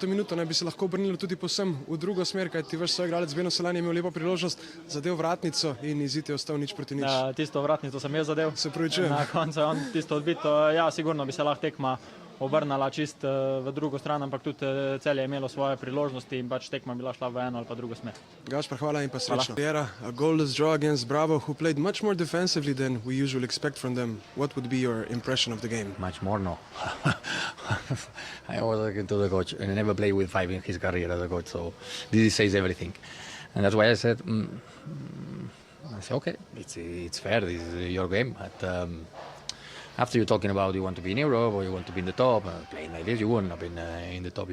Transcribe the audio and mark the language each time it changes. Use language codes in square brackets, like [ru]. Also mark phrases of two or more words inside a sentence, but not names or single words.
[sl] minuto, naj bi se lahko obrnilo tudi povsem v drugo smer, kajti vaš soigralec Beno Selan je imel lepo priložnost, zadev vratnico in izid je ostal 0-0. Ja, tisto vratnico sem jaz zadev. Se opravičujem. Na koncu je on tisto odbito. Ja, sigurno bi se lahko tekma obrnala čist v drugo stran, ampak tudi Celje je imelo svoje priložnosti in pač tekma bila šla v eno ali pa drugo smer. Gašpar, hvala in pa srečno. [en] A goalless draw against Bravo, who played much more defensively than we usually expect from them. What would be your impression of the game? Much more, no. I was talking to the coach, and I never played with 5 in his career as a coach, so this says everything. And that's why I said, okay, it's fair, this is your game, but after you're talking about you want to be in Europe or you want to be in the top, playing like this, you will not be in the top.